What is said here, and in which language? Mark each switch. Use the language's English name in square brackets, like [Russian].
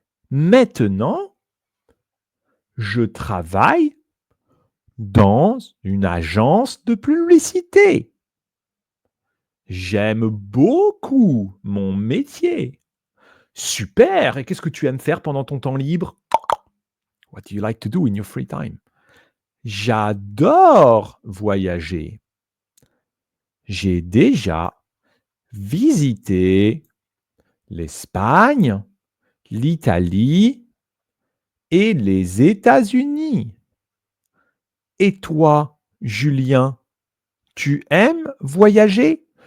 [French] Maintenant, je travaille dans une agence de publicité. J'aime beaucoup mon métier. Super! Et qu'est-ce que tu aimes faire pendant ton temps libre? [English] What do you like to do in your free time? [French] J'adore voyager. J'ai déjà visité l'Espagne, l'Italie et les États-Unis. Et toi, Julien, tu aimes voyager?